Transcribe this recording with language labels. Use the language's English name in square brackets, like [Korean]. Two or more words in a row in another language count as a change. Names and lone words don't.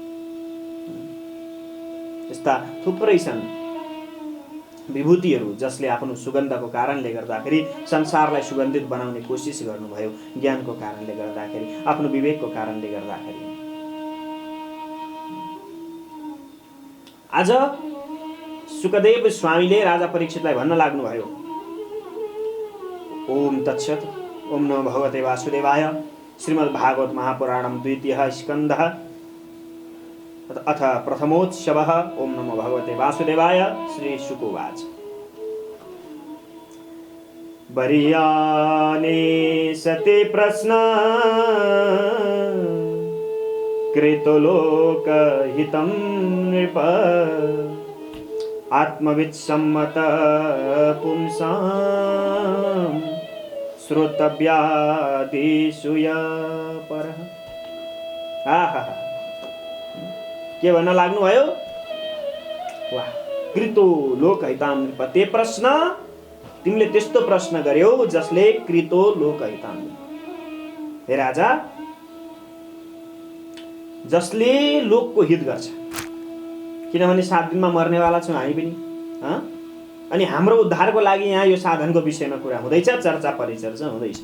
[Nepali] यस्ता थुप्रै छन् विभूतिहरू जसले आफ्नो सुगन्धको कारणले गर्दाखेरि संसारलाई सुगन्धित बनाउने कोसिस गर्नुभयो, ज्ञानको कारणले गर्दाखेरि, आफ्नो विवेकको कारणले गर्दाखेरि। आज सुखदेव स्वामीले राजा परीक्षितलाई भन्न लाग्नुभयो, [Sanskrit] ओम तत्सत्, ओम नमो भगवते वासुदेवाय। श्रीमद् भागवत महापुराणम द्वितीयः स्कन्धः अथ प्रथमोत्सवः। ओम नमो भगवते वासुदेवाय। श्री शुक उवाच, वरीयाने सते प्रश्न कृतलोकहितं नृप। आत्मवित्सम्मत पुंसां श्रोतव्यादिषु परः। [Nepali] के भन्न लाग्नुभयो? वाह, [Sanskrit] कृतो लोकहितां नृप। [Nepali] ते प्रश्न तिमीले त्यस्तो प्रश्न गर्यौ जसले [Sanskrit] कृतो लोकहितां। [Nepali] हे राजा, जसले लोकको हित गर्छ। किनभने 7 दिनमा मर्नेवाला छौँ हामी पनि, अनि हाम्रो उद्धारको लागि यहाँ यो साधनको विषयमा कुरा हुँदैछ, चर्चा परिचर्चा हुँदैछ।